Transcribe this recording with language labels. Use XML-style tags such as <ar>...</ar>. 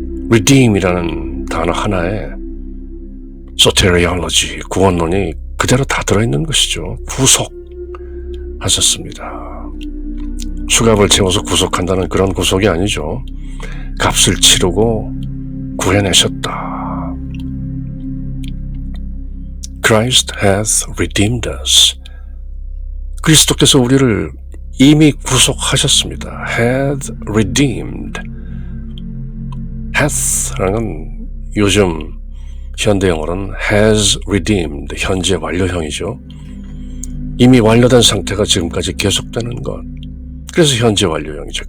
<ko>redeem이라는 단어 하나에 soteriology, 구원론이 그대로 다 들어있는 것이죠. 구속하셨습니다. 수갑을 채워서 구속한다는 그런 구속이 아니죠. 값을 치르고 구해내셨다.</ko> <en>Christ hath redeemed us.</en> <ko>그리스도께서 우리를 이미 구속하셨습니다.</ko> <en>had redeemed.</en> <ko>hath라는 건 요즘 현대 영어로는</ko> <en>has redeemed,</en> <ko>현재 완료형이죠. 이미 완료된 상태가 지금까지 계속되는 것. 그래서 현재 완료형이죠.</ko>